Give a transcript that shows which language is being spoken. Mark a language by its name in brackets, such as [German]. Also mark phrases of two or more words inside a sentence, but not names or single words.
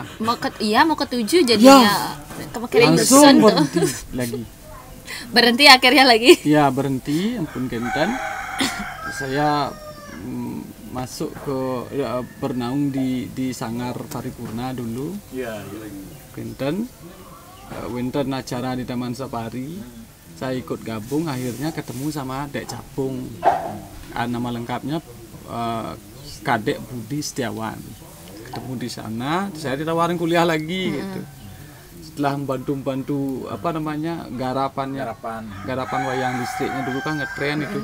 [Indonesian] Mau ke 7 jadinya. Kemarin Langsung berhenti lagi. Berhenti akhirnya lagi. Ya berhenti, [Balinese] ampun kenten. [Indonesian] Saya masuk ke bernaung di Sanggar Paripurna dulu. Iya. Kenten. Winten acara di Taman Safari. Saya ikut gabung, akhirnya ketemu sama Dek Capung. Nama lengkapnya Kadek Budi Setiawan. Ketemu di sana, saya ditawarin kuliah lagi gitu. Setelah membantu apa namanya garapan wayang listriknya dulu kan ngetren itu.